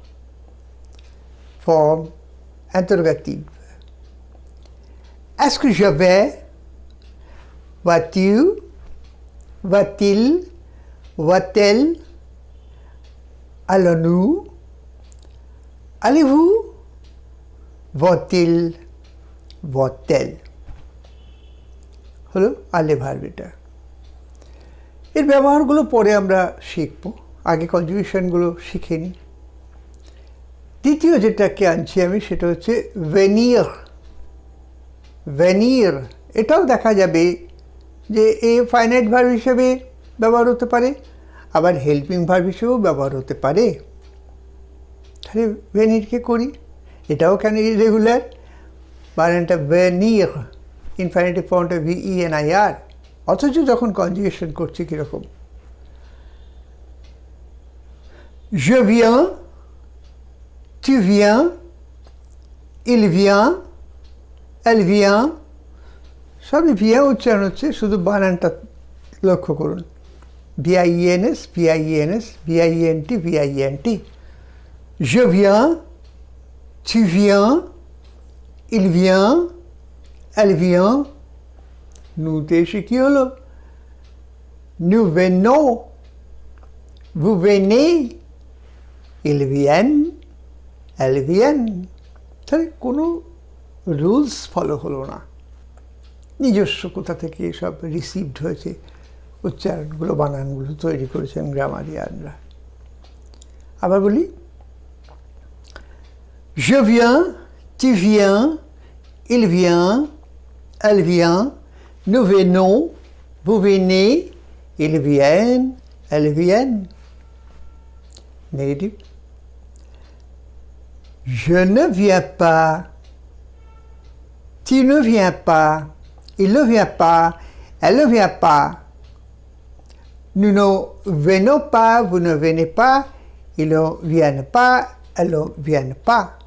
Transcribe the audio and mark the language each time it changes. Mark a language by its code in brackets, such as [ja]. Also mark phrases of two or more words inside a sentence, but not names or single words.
[fr] Forme interrogative: est-ce que je vais, vas-tu, va-t-il, va-t-elle, allons-nous, allez-vous, va-t-il, va-t-elle। [bn] হলো আলে ভার্বটা। এর ব্যবহারগুলো পরে আমরা শিখব, আগে কনজুগেশনগুলো শিখে নিই। দ্বিতীয় যেটাকে আনছি আমি সেটা হচ্ছে ভেনির। ভেনির এটাও দেখা যাবে যে এ [en] finite verb [bn] হিসেবে ব্যবহার হতে পারে, আবার [en] helping verb [bn] হিসেবেও ব্যবহার হতে পারে। তাহলে ভেনিরকে করি, এটাও কেন ইরেগুলার? বানানটা ভেনির, ইনফিনিটিভ ফর্মটা VENIR, অথচ যখন কনজুগেশন করছি কীরকম? [fr] je viens, tu viens, il vient, elle vient, [bn] সবই ভিয়া উচ্চারণ হচ্ছে, শুধু বানানটা লক্ষ্য করুন। [fr] VIENS, VIENS, VINT, VINT। je viens, tu viens, il vient, elle vient। [bn] নুতে এসে কী হলো? [fr] nous venons, vous venez, ils viennent, elles viennent। [bn] তাহলে কোনো [en] rules follow [bn] হলো না, নিজস্ব কোথা থেকে সব রিসিভড হয়েছে, উচ্চারণগুলো বানানগুলো তৈরি করেছেন গ্রামারিয়ানরা। আবার বলি, [fr] je viens, tu viens, il vient, elle vient, nous venons, vous venez, ils viennent, elles viennent। Négatif: je ne viens pas, tu ne viens pas, il ne vient pas, elle ne vient pas, nous ne venons pas, vous ne venez pas, ils ne viennent pas, elles ne viennent pas।